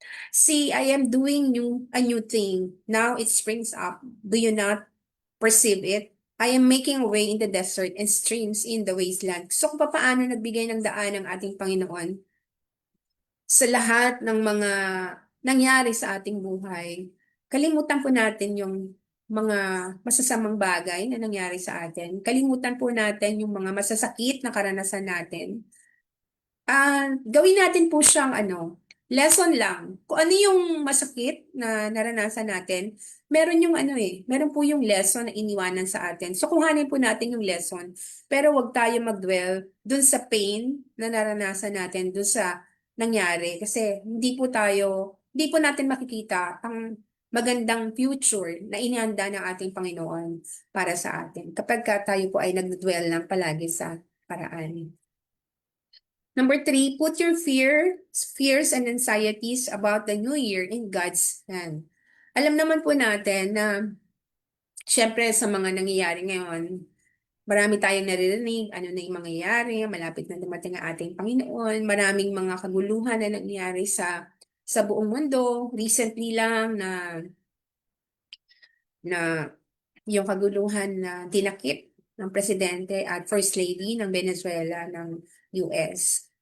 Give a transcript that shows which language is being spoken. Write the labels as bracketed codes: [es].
[en] See, I am doing a new thing. Now it springs up. Do you not perceive it? I am making a way in the desert and streams in the wasteland. [tl] So, kung paano nagbigay ng daan ng ating Panginoon sa lahat ng mga nangyari sa ating buhay, kalimutan po natin yung mga masasamang bagay na nangyari sa atin. Kalimutan po natin yung mga masasakit na karanasan natin. Gawin natin po siyang lesson lang. Kung ano yung masakit na naranasan natin, meron po yung lesson na iniwanan sa atin. So kuhanin po natin yung lesson. Pero wag tayo mag-dwell dun sa pain na naranasan natin, dun sa nangyari. Kasi hindi po natin makikita ang magandang future na inihanda ng ating Panginoon para sa atin. Kapag tayo po ay nag-dwell lang palagi sa paraan. [en] Number three, put your fears and anxieties about the new year in God's hand. [tl] Alam naman po natin na, syempre sa mga nangyayari ngayon, marami tayong naririnig, ano na yung mangyayari, malapit na dumating ang ating Panginoon, maraming mga kaguluhan na nangyayari sa buong mundo. Recently lang na yung kaguluhan na dinakip ng presidente at first lady ng Venezuela ng US.